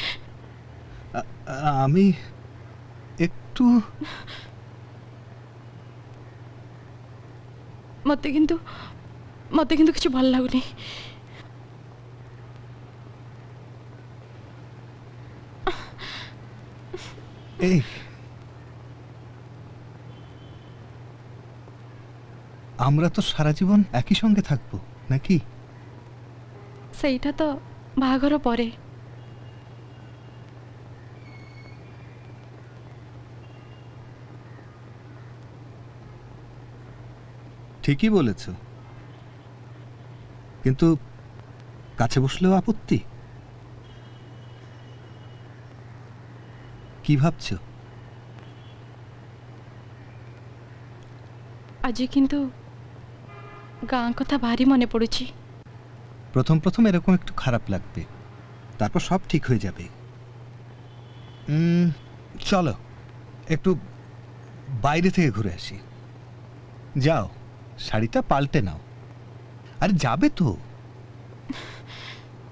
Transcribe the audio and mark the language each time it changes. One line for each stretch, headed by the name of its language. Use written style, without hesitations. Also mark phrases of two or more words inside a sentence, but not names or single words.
Bangla: আমি একটু
Odia: ମତେ କିନ୍ତୁ କିଛି ଭଲ ଲାଗୁନି।
Bangla: এই আমরা তো সারা জীবন একই সঙ্গে থাকবো নাকি?
Odia: ସେଇଟା ତ ବାହାଘର ପରେ।
Bangla: ঠিকই বলেছ, কিন্তু কাছে বসলেও আপত্তি। কি ভাবছো?
Odia: ଆଜି କିନ୍ତୁ ଗାଁ କଥା ଭାରି ମନେ ପଡ଼ୁଛି।
Bangla: প্রথম প্রথম এরকম একটু খারাপ লাগবে, তারপর সব ঠিক হয়ে যাবে। চলো একটু বাইরে থেকে ঘুরে আসি। যাও, শাড়িটা পাল্টে নাও। আরে যাবে তো?